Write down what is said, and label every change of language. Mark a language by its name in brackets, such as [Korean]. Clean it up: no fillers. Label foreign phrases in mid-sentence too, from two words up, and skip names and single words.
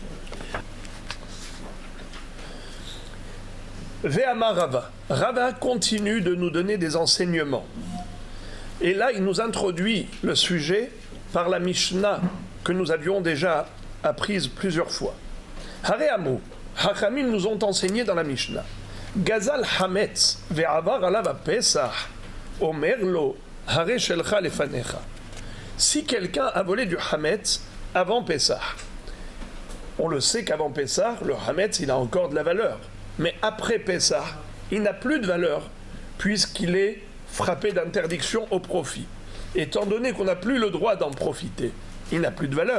[Hebrew] ואמר רבא. [French] Rava continue de nous donner des enseignements. Et là, il nous introduit le sujet par la Mishnah que nous avions déjà apprise plusieurs fois. Hareamu. Hachamim nous ont enseigné dans la Mishnah. [Hebrew] גזל חמץ ועבר עליו פסח אומר לו הרי שלך לפניך. [French] Si quelqu'un a volé du Hametz avant Pesach, on le sait qu'avant Pesach, le Hametz il a encore de la valeur. Mais après Pesach, il n'a plus de valeur puisqu'il est frappé d'interdiction au profit. Étant donné qu'on n'a plus le droit d'en profiter, il n'a plus de valeur.